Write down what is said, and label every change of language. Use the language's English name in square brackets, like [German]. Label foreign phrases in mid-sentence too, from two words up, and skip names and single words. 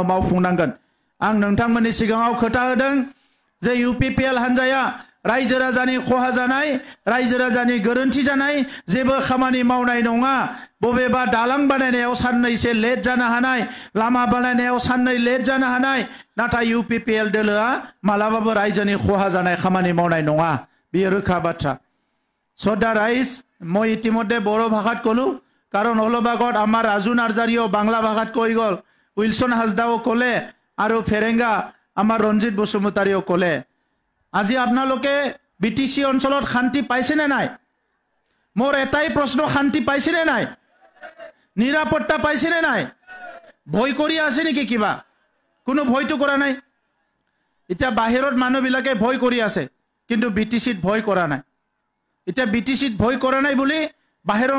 [Bodo] मावफुंनांगोन आं नोंथांमोननि सिगाङाव खोथा होदों जे UPPL हान्जाया रायजो राजानि खहा जानाय रायजो राजानि गोरोन्थि जानाय जेबो खामानि मावनाय नङा बबेबा दालां बानायनायाव साननैसो लेट जानो हानाय लामा बानायनायाव साननै लेट जानो हानाय नाथाय UPPL दोलोआ मालाबाबो रायजोनि खहा जानाय खामानि मावनाय नङा बेयो रोखा बाथ्रा সদা রাইজ মই [Assamese] ইতিমধ্যে বড়ো ভাষাত কলো কারণ অলপ আগত আমার রাজু নার্জারিও বাংলা ভাষাত কৈ গল উইলসন হাজদাও কলে আর ফেরেঙ্গা আমার রঞ্জিত বসুমতারিও কলে আজি আপনালোকে বিটিসি অঞ্চলত শান্তি পাইছেনে নাই মোর এটাই প্রশ্ন শান্তি পাইছেনে নাই নিরাপত্তা পাইছেনে নাই ভয় কৰি আছে নেকি কিবা কোনো ভয়টো কৰা নাই এটা বাহিৰত মানুহবিলাকে ভয় কৰি আছে কিন্তু বিটিসিত ভয় কৰা নাই এটা বিটিসিত ভয় কৰা নাই বুলি বাহিৰৰ